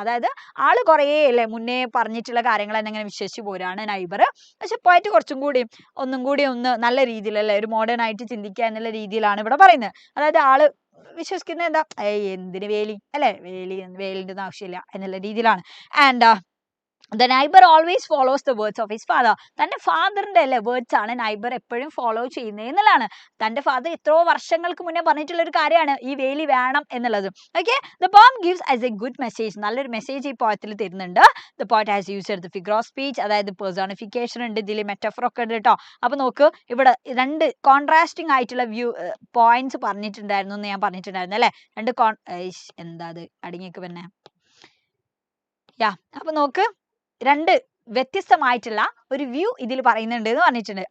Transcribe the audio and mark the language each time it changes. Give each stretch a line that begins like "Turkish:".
Malayalam: അതായത് ആള് കുറേ അല്ലേ മുന്നേ പറഞ്ഞിട്ടുള്ള കാര്യങ്ങൾ തന്നെ ഇങ്ങനെ വിശ്വസിച്ച് പോരാണ് നൈബർ. പക്ഷെ പോയിറ്റ് കുറച്ചും കൂടി ഒന്നും കൂടി ഒന്ന് നല്ല രീതിയിലല്ലേ ഒരു മോഡേൺ ആയിട്ട് ചിന്തിക്കുക എന്നുള്ള രീതിയിലാണ് ഇവിടെ പറയുന്നത്. അതായത് ആള് വിശ്വസിക്കുന്നത് എന്താ, എന്തിന് വേലി അല്ലെ, വേലിന്റെ ഒന്നും ആവശ്യമില്ല എന്നുള്ള രീതിയിലാണ്.
English: And the neighbor always follows the words of his father.
Malayalam: തന്റെ ഫാദറിന്റെ അല്ലെ വേർഡ്സ് ആണ് നൈബർ എപ്പോഴും ഫോളോ ചെയ്യുന്നത് എന്നുള്ളതാണ്. തന്റെ ഫാദർ എത്രയോ വർഷങ്ങൾക്ക് മുന്നേ പറഞ്ഞിട്ടുള്ള ഒരു കാര്യമാണ് ഈ വേലി വേണം എന്നുള്ളത്.
English: okay, the poem gives as a good message,
Malayalam: നല്ലൊരു മെസ്സേജ് ഈ പോയത്തിൽ തരുന്നുണ്ട്.
English: the poet has used the figure of speech,
Malayalam: അതായത് പേഴ്സോണിഫിക്കേഷൻ ഉണ്ട്, ഇതിൽ മെറ്റഫർ ഒക്കെ ഉണ്ട് കേട്ടോ. അപ്പൊ നോക്ക്, ഇവിടെ 2 കോൺട്രാസ്റ്റിംഗ് ആയിട്ടുള്ള പോയിന്റ്സ് പറഞ്ഞിട്ടുണ്ടായിരുന്നു എന്ന് ഞാൻ പറഞ്ഞിട്ടുണ്ടായിരുന്നു അല്ലെ. 2 എന്താ അത് അടങ്ങിക്ക് പിന്നെ അപ്പൊ നോക്ക്, 2 വ്യത്യസ്തമായിട്ടുള്ള ഒരു വ്യൂ ഇതിൽ പറയുന്നുണ്ട് എന്ന് പറഞ്ഞിട്ടുണ്ട്.